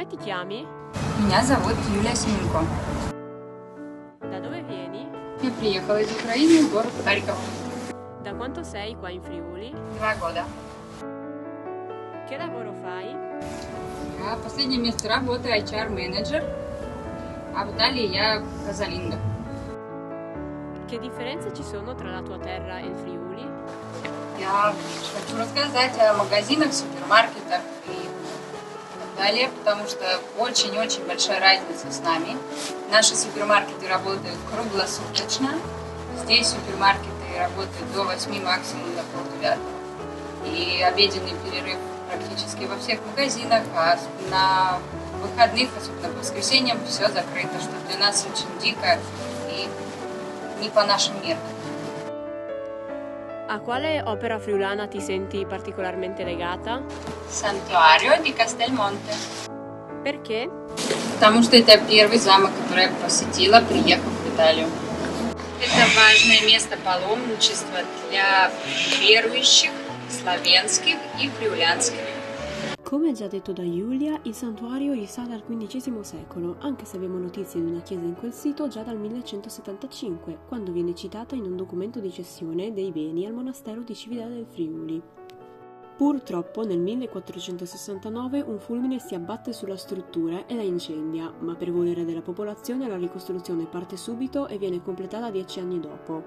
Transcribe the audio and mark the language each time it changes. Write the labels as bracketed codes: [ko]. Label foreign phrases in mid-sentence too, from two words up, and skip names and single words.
[it] chiami? [ru] Меня зовут Юлия Семенко. [it] Da dove vieni? [ru] Я приехала из Украины в город Харьков. [it] Da quanto sei qua in Friuli? [ru] 2 года. [it] Che lavoro fai? [ru] Я последнее место работы HR-менеджер, а в Италии я казалинга. [it] Che differenze ci sono tra la tua terra e il Friuli? [ru] Я хочу рассказать о магазинах, супермаркетах и так далее, потому что очень-очень большая разница с нами. Наши супермаркеты работают круглосуточно. Здесь супермаркеты работают до 8, максимум до 8:30. И обеденный перерыв практически во всех магазинах, а на выходных, особенно по воскресеньям, все закрыто, что для нас очень дико и не по нашим меркам. [it] A quale opera friulana ti senti particolarmente legata? [ru] Сантуарио ди Кастельмонте. [it] Perché? [ru] Потому что это первый замок, который я посетила, приехав в Италию. Это важное место паломничества для верующих, славянских и фриулянских. [it] Come già detto da Giulia, il santuario risale al XV secolo, anche se abbiamo notizie di una chiesa in quel sito già dal 1175, quando viene citata in un documento di cessione dei beni al monastero di Cividale del Friuli. Purtroppo nel 1469 un fulmine si abbatte sulla struttura e la incendia, ma per volere della popolazione la ricostruzione parte subito e viene completata 10 anni dopo.